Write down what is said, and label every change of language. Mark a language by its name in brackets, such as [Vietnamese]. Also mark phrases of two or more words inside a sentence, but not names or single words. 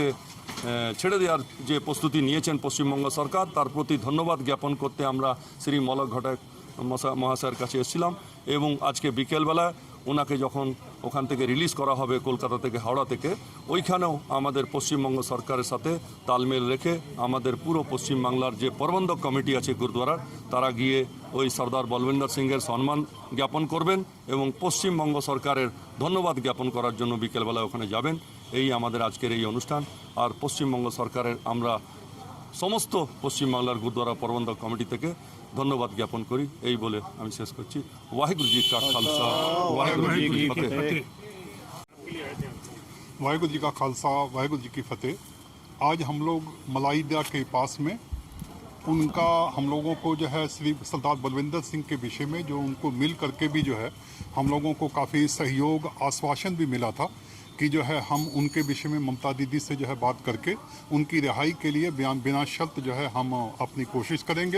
[Bangla] ছেড়ে দেওয়ার যে প্রস্তুতি নিয়েছেন পশ্চিমবঙ্গ সরকার, তার প্রতি ধন্যবাদ জ্ঞাপন করতে আমরা শ্রী মলক ঘটক মহাশয়ের কাছে এসেছিলাম এবং আজকে বিকেলবেলায় ওনাকে যখন ওখান থেকে রিলিজ করা হবে কলকাতা থেকে হাওড়া থেকে, ওইখানেও আমাদের পশ্চিমবঙ্গ সরকারের সাথে তালমেল রেখে আমাদের পুরো পশ্চিমবাংলার যে প্রবন্ধক কমিটি আছে গুরুদ্বারার, তারা গিয়ে ওই সর্দার বলবিন্দর সিংয়ের সম্মান জ্ঞাপন করবেন এবং পশ্চিমবঙ্গ সরকারের ধন্যবাদ জ্ঞাপন করার জন্য বিকেলবেলায় ওখানে যাবেন। এই আমাদের আজকের এই অনুষ্ঠান। আর পশ্চিমবঙ্গ সরকারের আমরা সমস্ত পশ্চিমবাংলার গুরুদ্বারা প্রবন্ধক কমিটি থেকে ধন্যবাদ জ্ঞাপন করি। এই বলে আমি শেষ করছি। [Punjabi] ਵਾਹਿਗੁਰੂ ਜੀ ਕਾ ਖ਼ਾਲਸਾ ਵਾਹਿਗੁਰੂ ਜੀ ਕੀ ਫ਼ਤਿਹ। ਵਾਹਿਗੁਰੂ ਜੀ ਕਾ ਖ਼ਾਲਸਾ ਵਾਹਿਗੁਰੂ ਜੀ ਕੀ ਫ਼ਤਿਹ। [Hindi] आज हम लोग मलाइदा के पास में उनका हम लोगों को जो है श्री सरदार बलविंदर सिंह के विषय में जो उनको मिल करके भी जो है हम लोगों को काफ़ी सहयोग आश्वासन भी मिला था कि जो है हम उनके विषय में ममता दीदी से जो है बात करके उनकी रिहाई के लिए बिना शर्त जो है हम अपनी कोशिश करेंगे।